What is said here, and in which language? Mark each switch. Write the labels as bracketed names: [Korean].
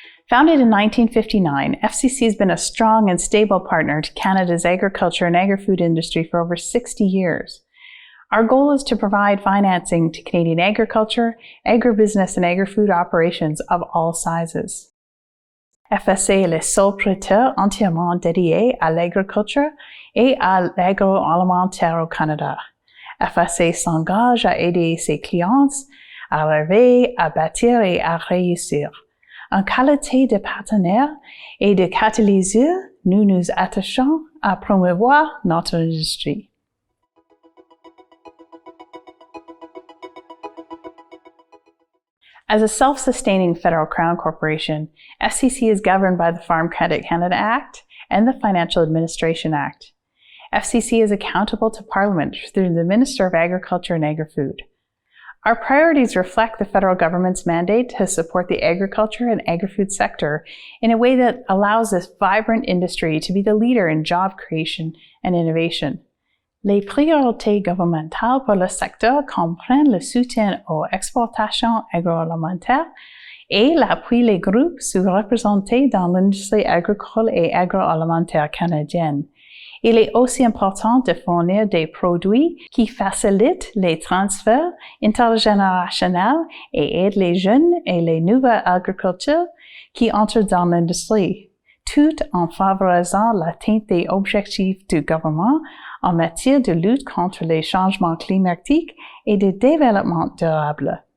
[English] Founded in 1959, FCC has been a strong and stable partner to Canada's agriculture and agri-food industry for over 60 years. Our goal is to provide financing to Canadian agriculture, agribusiness, and agri-food operations of all sizes. [French] FCC est le seul prêteur entièrement dédié à l'agriculture et à l'agroalimentaire au Canada. FCC s'engage à aider ses clients à rêver, à bâtir et à réussir. En qualité de partenaire et de catalyseur, nous nous attachons à promouvoir notre industrie. [English] As a self-sustaining federal crown corporation, FCC is governed by the Farm Credit Canada Act and the Financial Administration Act. FCC is accountable to Parliament through the Minister of Agriculture and Agri-Food. Our priorities reflect the federal government's mandate to support the agriculture and agri-food sector in a way that allows this vibrant industry to be the leader in job creation and innovation. [French] Les priorités gouvernementales pour le secteur comprennent le soutien aux exportations agroalimentaires et l'appui des groupes sous-représentés dans l'industrie agricole et agroalimentaire canadienne. Il est aussi important de fournir des produits qui facilitent les transferts intergénérationnels et aident les jeunes et les nouvelles agricultures qui entrent dans l'industrie, tout en favorisant l'atteinte des objectifs du gouvernement en matière de lutte contre les changements climatiques et de développement durable.